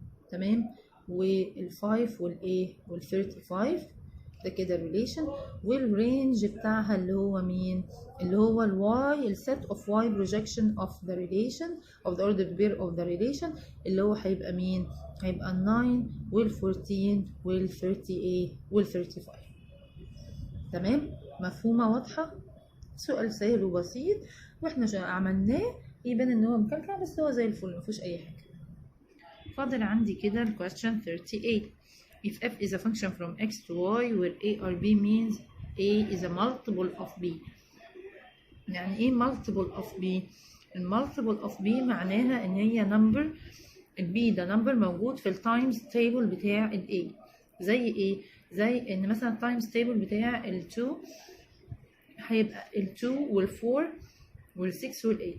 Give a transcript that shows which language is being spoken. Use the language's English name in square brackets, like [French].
[Arabic] تمام، وال5 والايه وال35 ده كده الريليشن، والرينج بتاعها اللي هو مين؟ اللي هو الواي [English] السيت of Y projection of the relation [Arabic] اوف ذا اوردرد بير اوف ذا ريليشن اللي هو هيبقى مين؟ هيبقى ال 9 وال14 وال38 وال35. تمام، مفهومه واضحه؟ سؤال سهل وبسيط واحنا عملناه يبان ان هو مكلكع بس هو زي الفل مفيهوش اي حاجه. فاضل عندي كده ال question 38. [English] If f is a function from x to y where a or b means a is a multiple of b. [Arabic] يعني ايه [English] multiple of b؟ [Arabic] المالتيبل of b معناها ان هي number، ال b ده number موجود في ال times table بتاع ال a. زي ايه؟ زي ان مثلا [English] times table [Arabic] بتاع ال 2 هيبقى ال 2 وال 4 وال 6 وال 8.